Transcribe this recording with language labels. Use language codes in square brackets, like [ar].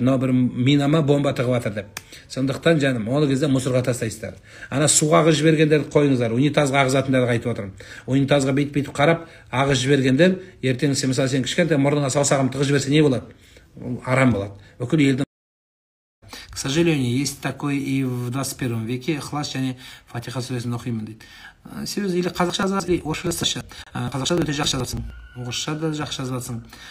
[kk] Мынау бір минама бомба тығып жатыр деп. Сондықтан жаным, ол кезде мусорға тастайсыздар. Ана суға ағыз жібергендерді қойыңыздар. Унитазға ағызатындарды айтып отырмын. Унитазға бейтіп қарап, ағыз жібергендер, ертең мысалы сен кішкентай мұрныңа саусағын тығып жіберсе не болады? Арам болады. Бүкіл елдің [ru] сожалению, есть такой и в 21 веке. [kk] Ихлас және Фатиха сүресін оқимын дейді. Себебі или қазақша жазасың, или орысша жазасың. Қазақша да өте жақсы жазасың, орысша да жақсы жазасың.